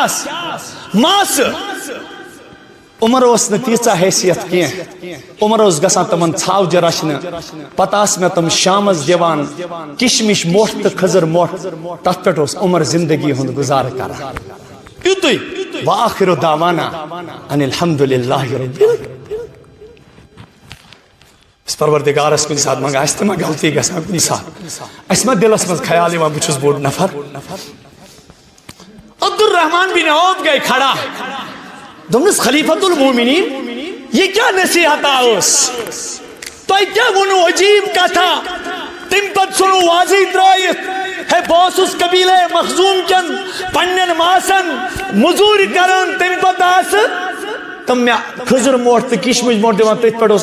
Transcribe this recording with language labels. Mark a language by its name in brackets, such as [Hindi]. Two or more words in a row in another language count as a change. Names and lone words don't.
[Kashmiri] آسہٕ ماسہٕ عمر اوس نہٕ تیٖژاہ حیثیت کینٛہہ عمر اوس گژھان تِمن ژھاوجہِ رچھنہِ پتہٕ آسہٕ مےٚ تِم شامس دِوان کشمش مۄٹھ تہٕ کھٔزٕر مۄٹھ تتھ پٮ۪ٹھ اوس عمر زندگی ہُنٛد گُزارٕ کران یُتُے [Arabic] وآخِر دعوانا ان الحمدللہ رب [Kashmiri] أسۍ پروردگارس کُنہِ ساتہٕ منٛگان اَسہِ تہِ ما غلطی گژھان کُنہِ ساتہٕ اَسہِ ما دِلس منٛز خیال یِوان بہٕ چھُس بوٚڑ نفر عبدالرحمان بن عوف گٔے کھڑا دوٚپنس خلیفۃ المومنین [Urdu] یہ کیا [Kashmiri] نصیحتہ ٲس تۄہہِ کیٛاہ ووٚنوٕ عجیٖب کتھا تمہِ پتہٕ ژھُنوٕ واضح ترٲیِتھ ہے بہٕ اوسُس قبیلے مخزوم کٮ۪ن پننٮ۪ن ماسن موٚزوٗرِ کران تمہِ پتہٕ آسہٕ تِم مےٚ کھٔزٕر مۄٹھ تہٕ کشمش مۄٹھ دِوان تٔتھۍ پٮ۪ٹھ اوس